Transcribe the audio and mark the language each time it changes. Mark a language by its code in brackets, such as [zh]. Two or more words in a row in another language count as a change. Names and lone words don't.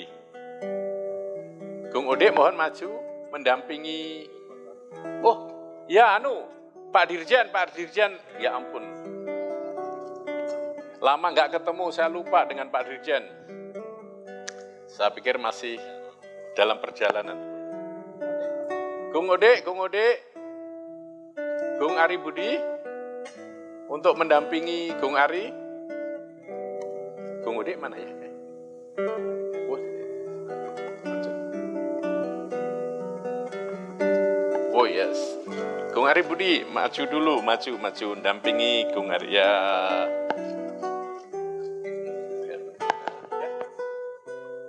[id] Gung Ode mohon maju mendampingi. Oh, ya Pak Dirjen, ya ampun. Lama nggak ketemu, saya lupa dengan Pak Dirjen. Saya pikir masih dalam perjalanan. Gung Ode, Gung Ari Budi untuk mendampingi Gung Ari. Gung Ode mana ya? [en] Oh yes, [id] Gung Ari Budi maju dulu, maju mendampingi Gung Ari ya.